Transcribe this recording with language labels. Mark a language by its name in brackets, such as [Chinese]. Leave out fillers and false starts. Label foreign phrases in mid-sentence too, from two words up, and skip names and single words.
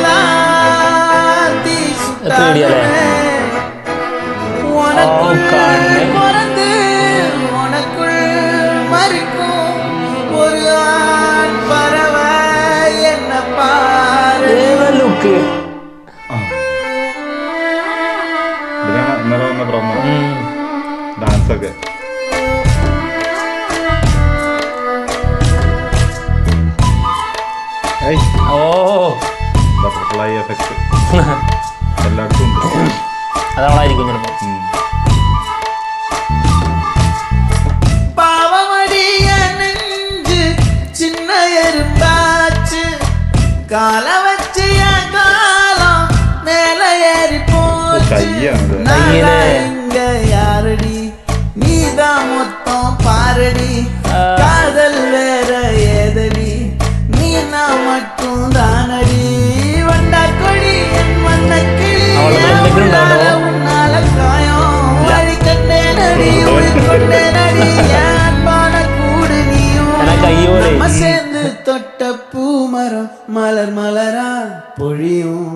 [Tamil] பிறந்து உனக்குள் மறிக்கும் ஒரு ஆண் பறவை என்ன பாரு. [Malayalam] ഡാൻസ് ഒക്കെ [English] butterfly effect [Malayalam] എല്ലായിടത്തും ഉണ്ട്. അതവളായിരിക്കും ചിലപ്പോ. [Tamil] பாவமடிய நெஞ்சு சின்ன எறும்பாச்சு கால வச்சு காலம் மேல ஏறி போச்சு. இங்க யாரடி நீதான் மொத்தம் பாரடி காதல் வேற ஏதடி நீ நான் மட்டும் தானடி வண்டா கொடி என் வண்ண கிளி உன்னால காயம் வழி கண்டே நடி உயிர்கொண்டே நடி அன்பான கூடு நீயும் நம்ம சேர்ந்து தொட்ட பூமரம் மலர் மலரா பொழியும்.